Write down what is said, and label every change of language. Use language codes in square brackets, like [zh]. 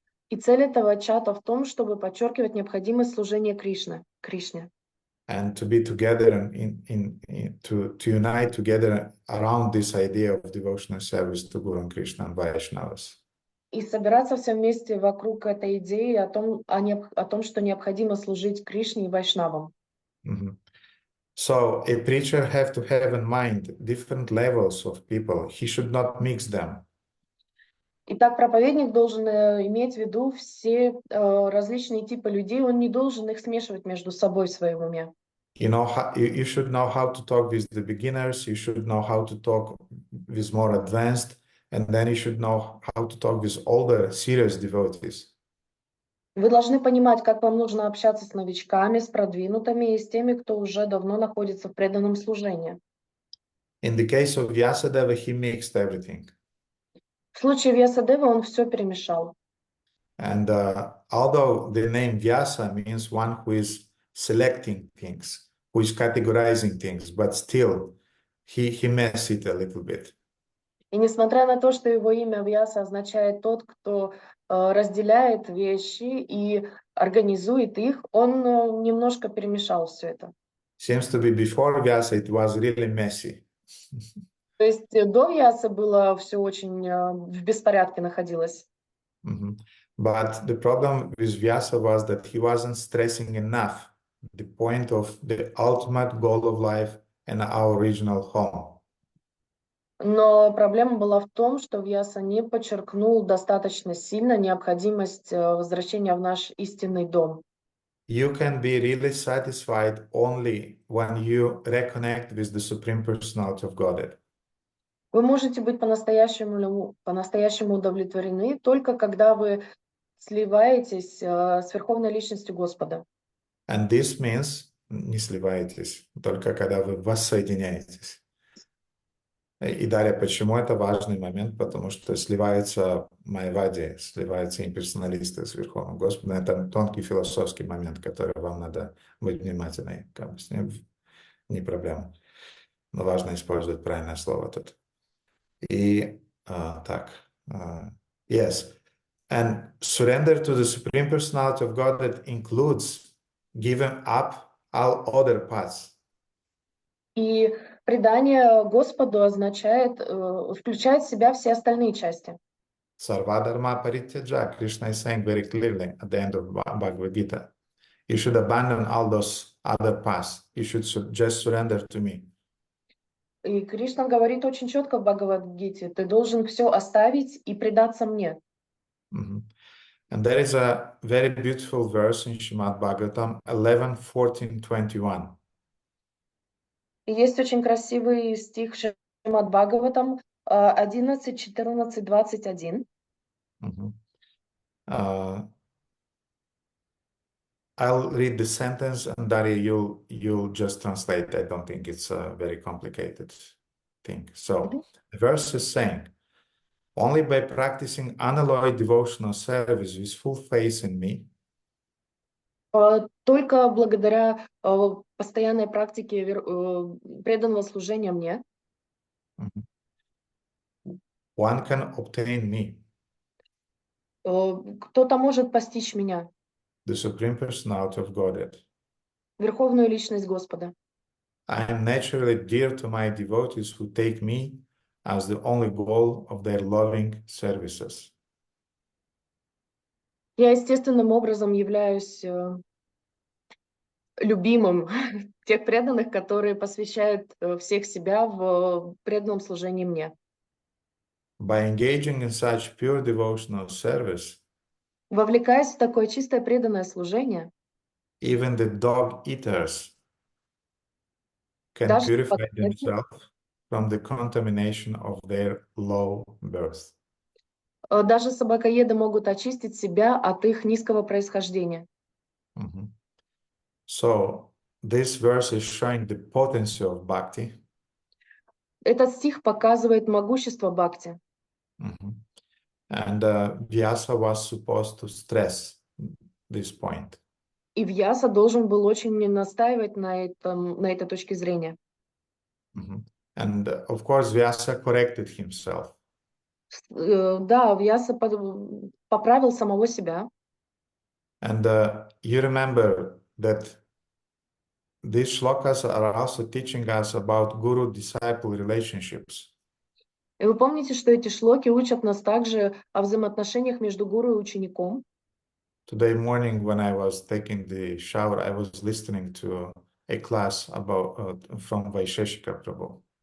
[ru] И цель этого чата в том, чтобы подчеркивать необходимость служения Кришне. [en] And to be together to unite together around this idea of devotional service to Guru and Krishna and Vaishnavas. [ru] И собираться все вместе вокруг этой идеи о том, что необходимо служить Кришне и Вайшнавам. Mm-hmm. [en] So a preacher have to have in mind different levels of people. He should not mix them. [ru] Итак, проповедник должен иметь в виду все различные типы людей, он не должен их смешивать между собой в своем уме. [en] You should know how to talk with the beginners, you should know how to talk with more advanced, and then you should know how to talk with older, serious devotees. [ru] Вы должны понимать, как вам нужно общаться с новичками, с продвинутыми и с теми, кто уже давно находится в преданном служении. [en] In the case of Vьясадева, he mixed everything. [ru] В случае Вьясадевы он все перемешал. [en] And although the name Vyasa means one who is selecting things, who is categorizing things, but still he messed it a little bit. [ru] И несмотря на то, что его имя Вьяса означает тот, кто разделяет вещи и организует их, он немножко перемешал все это. [en] Seems to be before Vyasa it was really messy. [ru] То есть до Вьяса было все очень в беспорядке находилось. Mm-hmm. [en] But the problem with Vyasa was that he wasn't stressing enough the point of the ultimate goal of life and our original home. [ru] Но проблема была в том, что Вьяса не подчеркнул достаточно сильно необходимость возвращения в наш истинный дом. [en] You can be really satisfied only when you reconnect with the Supreme Personality of Godhead. [ru] Вы можете быть по-настоящему удовлетворены только когда вы сливаетесь с Верховной Личностью Господа. [en] And this means, [ru] не сливаетесь, только когда вы воссоединяетесь. И далее, почему это важный момент? Потому что сливается майявади, сливаются имперсоналисты с Верховным Господом. Это тонкий философский момент, который вам надо быть внимательны. Как бы с ним не проблема. Но важно использовать правильное слово тут. И Так. [en] Yes. And surrender to the Supreme Personality of Godhead includes giving up all other paths. [ru] И предание Господу означает, включает в себя все остальные части. [sa] Sarvadharma parityaja, [en] Krishna is saying very clearly at the end of Bhagavad Gita. You should abandon all those other paths. You should just surrender to me. [ru] И Кришна говорит очень четко в Бхагавад-гите: ты должен все оставить и предаться мне. Mhm. [en] And there is a very beautiful verse in Shrimad-Bhagavatam 11:14-21. [ru] И есть очень красивый стих Шримад-Бхагаватам 11, 14, 21. Mhm. [en] I'll read the sentence, and Daria, you'll just translate. I don't think it's a very complicated thing. So the verse is saying, only by practicing unalloyed devotional service with full faith in me, [ru] Только благодаря постоянной практике преданного служения мне [en] one can obtain me, [ru] кто-то может постичь меня, [en] the Supreme Personality of Godhead. [ru] Верховную Личность Господа. [en] I am naturally dear to my devotees who take me as the only goal of their loving services. [ru] Я естественным образом являюсь любимым тех преданных, которые посвящают всех себя в преданном служении мне. [en] By engaging in such pure devotional service, [ru] Вовлекаясь в такое чистое преданное служение, [en] even the dog eaters can [ru] даже [en] purify themselves from the contamination of their low birth. [ru] даже собакоеды могут очистить себя от их низкого происхождения. Mhm. [en] So this verse is showing the potency of bhakti. [ru] Этот стих показывает могущество бхакти. Mhm. [en] And Vyasa was supposed to stress this point. [ru] И Вьяса должен был очень настаивать на этой точке зрения. Mhm. [en] And of course, Vyasa corrected himself. [ru] Да, Вьяса поправил самого себя. [en] And you remember that these shlokas are also teaching us about guru-disciple relationships. [ru] И вы помните, что эти шлоки учат нас также о взаимоотношениях между гуру и учеником. [en] Today morning, when I was taking the shower, I was listening to a class about from Vaisheshika Prabhu.